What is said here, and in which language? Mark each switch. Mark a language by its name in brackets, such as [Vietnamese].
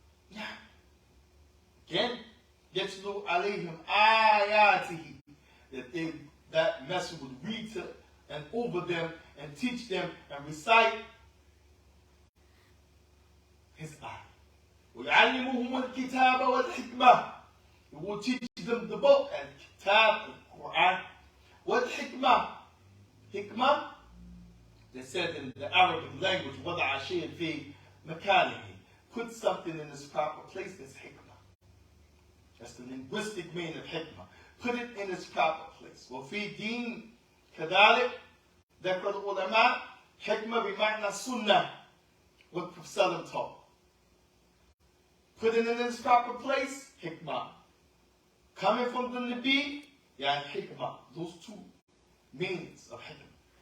[English] Yeah. Again, [Arabic] يتلو عليهم آياته, [English] that messenger would read to and over them and teach them and recite his ayah. [Arabic] ويعلمهم الكتاب والحكمة. [English] He will teach them the book and kitab, the Quran. [Arabic] والحكمة. [English] Hikmah, they said in the Arabic language, [Arabic] وضع شيء في مكانه, [English] put something in its proper place. That's hikmah. That's the linguistic meaning of hikmah. Put it in its proper place. [Arabic] وفي دين كذلك ذكر العلماء حكمة بمعنى سنة, [English] what Prophet Sallam taught. Put it in its proper place, hikmah. Coming from the Nabi, and hikmah. Those two meanings of hikmah.